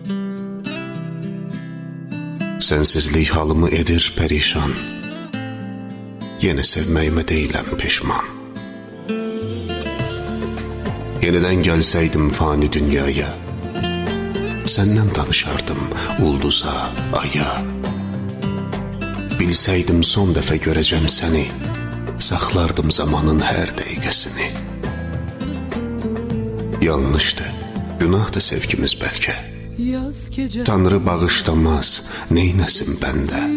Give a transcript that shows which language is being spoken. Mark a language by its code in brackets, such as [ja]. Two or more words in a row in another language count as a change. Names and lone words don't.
[tr] Sensizlik halımı edir perişan. [az] Yeni sevməyimə deyiləm peşman. [tr] Yeniden gelseydim fani dünyaya, senden danışardım ulduza, aya. [az] Bilseydim son dəfə görəcəm səni, saxlardım zamanın hər dəqiqəsini. Yanlışdı, günahdı sevgimiz bəlkə. Tanrı bağışlamaz, neynəsin bəndə.